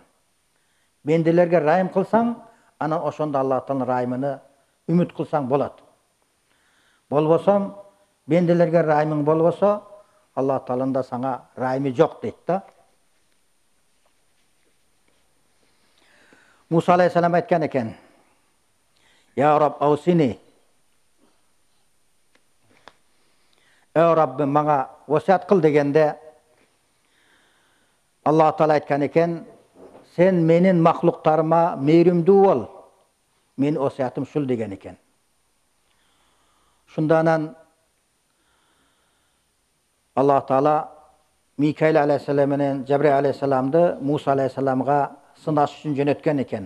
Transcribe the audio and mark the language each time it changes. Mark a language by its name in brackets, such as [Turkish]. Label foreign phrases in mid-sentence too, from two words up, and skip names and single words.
[Kyrgyz] Бенделерге райым кылсаң, анан ошондо Алла Тааланын райымына үмүт кылсаң болот. Болбосом, бенделерге райымың болбосо, Алла Тааланын да сага райымы жок дейт да. Муса алейхиссалам айткан экен: [Arabic] "يا رب أوصني." [Kyrgyz] "О Раббым, мага васият кыл" дегенде, Алла Таала айткан экен: "Сен менин махлуктарыма мээримдүү бол. Мен васиятым шул" деген экен. Шундан Алла Таала Микаил алейхиссалам менен Жабраил алейхиссаламды Муса алейхиссаламга сынаш үчүн жөнөткөн экен.